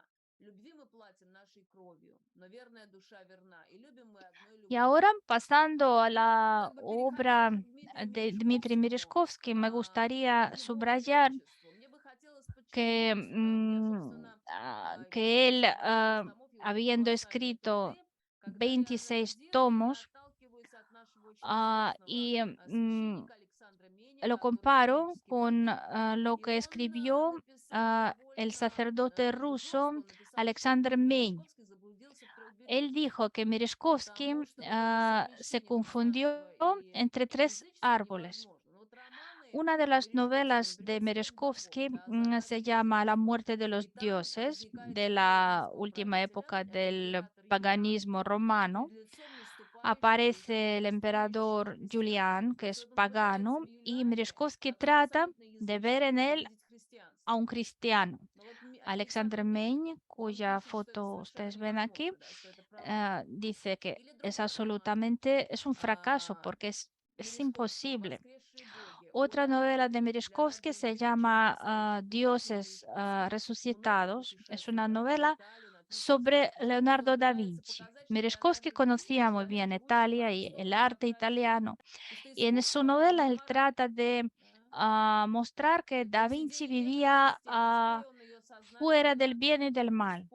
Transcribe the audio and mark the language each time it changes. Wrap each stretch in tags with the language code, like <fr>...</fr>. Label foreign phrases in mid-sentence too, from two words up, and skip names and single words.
<ru>Любви мы платим нашей кровью, но верная душа верна, и любим мы одной</ru> <es>Y ahora,</es> <ru>любовью.</ru> <es>pasando a</es> <ru>И</ru> <es>la</es> <ru>как бы переходя</ru> <es>obra</es> <ru>уже к Дмитрию</ru> <es>de Dmitry</es> <ru>Мережковскому,</ru> <es>Merezhkovsky, me</es> <ru>к</ru> <es>gustaría</es> <ru>его</ru> <es>subrayar</es> <ru>творчеству, мне бы хотелось</ru> <es>que,</es> <ru>подчеркнуть, мне, собственно,</ru> <es>que él,</es> <ru>26 больших томов его</ru> <es>habiendo</es> <ru>колоссальной</ru> <es>escrito</es> <ru>труды, когда я</ru> <es>26</es> <ru>анализирую и</ru> <es>tomos,</es> <ru>отталкиваюсь от нашего очень известного</ru> <es>y</es> <ru>священника Александра Меня,</ru> <es>lo</es> <ru>который</ru> <es>comparo</es> <ru>исторический</ru> <es>con</es> <ru>момент,</ru> <es>lo</es> <ru>и</ru> <es>que</es> <ru>он</ru> <es>escribió</es> <ru>написал</ru> <es>el</es> <ru>довольно,</ru> <es>sacerdote</es> <ru>как бы</ru> <es>ruso</es> <ru>жестко, он написал, что</ru> <es>Alexander</es> <ru>Дмитрий</ru> <es>Mein.</es> <ru>Мережковский заблудился в трех</ru> <es>Él</es> <ru>березах,</ru> <es>dijo que Merezhkovsky</es> <ru>потому что вот это</ru> <es>se</es> <ru>совмещение</ru> <es>confundió</es> <ru>христианства и</ru> <es>entre tres</es> <ru>язычества</ru> <es>árboles.</es> <ru>невозможно. Но вот романы</ru> <es>Una de las</es> <ru>Мережковского,</ru> <es>novelas</es> <ru>например,</ru> <es>de</es> <ru>«Царь богов»,</ru> <es>Merezhkovsky</es> <ru>да, «Загадки</ru> <es>se llama La</es> <ru>язычества»,</ru> <es>muerte de</es> <ru>и</ru> <es>los</es> <ru>там</ru> <es>dioses,</es> <ru>возникает</ru> <es>de</es> <ru>фигура</ru> <es>la</es> <ru>римского</ru> <es>última</es> <ru>правителя,</ru> <es>época</es> <ru>это</ru> <es>del</es> <ru>император Юлиан,</ru> <es>paganismo romano.</es> <ru>перед лицом наступающего уже</ru> <es>Aparece el emperador</es> <ru>устойчивого</ru> <es>Julián,</es> <ru>христианства. То</ru> <es>que</es> <ru>есть</ru> <es>es</es> <ru>вот он пытается</ru> <es>pagano,</es> <ru>в</ru> <es>y</es> <ru>Юлиане,</ru> <es>Merezhkovsky</es> <ru>который</ru> <es>trata</es> <ru>абсолютно</ru> <es>de ver en</es> <ru>язычник,</ru> <es>él</es> <ru>увидеть</ru> <es>a un</es> <ru>христианство.</ru> <es>cristiano.</es> <ru>Но вот</ru> <es>Alexander</es> <ru>Александр Мень,</ru> <es>Mein,</es> <ru>он</ru> <es>cuya</es> <ru>пишет, что это</ru> <es>foto</es> <ru>совершенно</ru> <es>ustedes ven aquí,</es> <ru>невозможно, да, что это провал.</ru> <es>dice que</es> <ru>Или</ru> <es>es</es> <ru>другой роман</ru> <es>absolutamente, es un fracaso</es> <ru>а,</ru> <es>porque es</es> <ru>Мережковского</ru> <es>imposible.</es> <ru>"Воскресшие боги".</ru> <es>Otra novela de Merezhkovsky se llama Dioses resucitados. Es una novela sobre Leonardo da Vinci. Merezhkovsky conocía muy bien Italia y el arte italiano, y en su novela él trata de mostrar que Da Vinci vivía fuera del bien y del mal.</es>